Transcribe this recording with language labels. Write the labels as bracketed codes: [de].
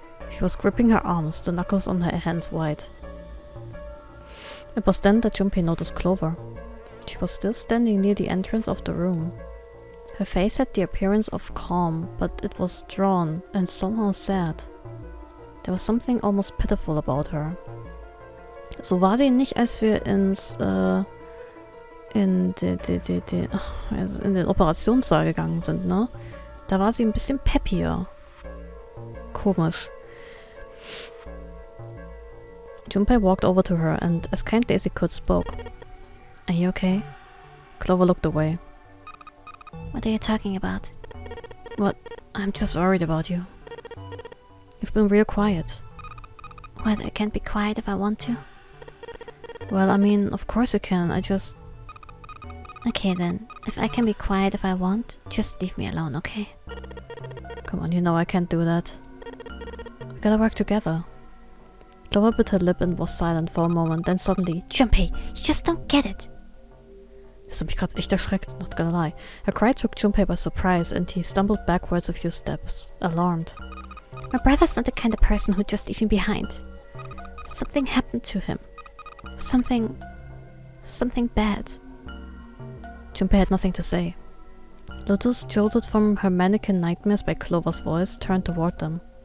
[en] She was gripping her arms, the knuckles on her hands wide. It was then that Junpei noticed Clover. She was still standing near the entrance of the room. Her face had the appearance of calm, but it was drawn and somehow sad. There was something almost pitiful about her. [de] So war sie nicht, als wir ins in den Operationssaal gegangen sind, ne? Da war sie ein bisschen peppier. Komisch. [en] Junpei walked over to her and, as kindly as he could, spoke. Are you okay? Clover looked away. What are you talking about? What? I'm just worried about you. You've been real quiet. What, I can't be quiet if I want to? Well, I mean, of course you can, I just... Okay then, if I can be quiet if I want, just leave me alone, okay? Come on, you know I can't do that. We gotta work together. Clover bit her lip and was silent for a moment, then suddenly... Junpei, you just don't get it! [de] Das hat mich gerade echt erschreckt, [en] not gonna lie. Her cry took Junpei by surprise and he stumbled backwards a few steps, alarmed. My brother's not the kind of person who'd just leave me behind. Something happened to him. Something bad. Junpei had nothing to say. Lotus, jolted from her mannequin nightmares by Clover's voice, turned toward them.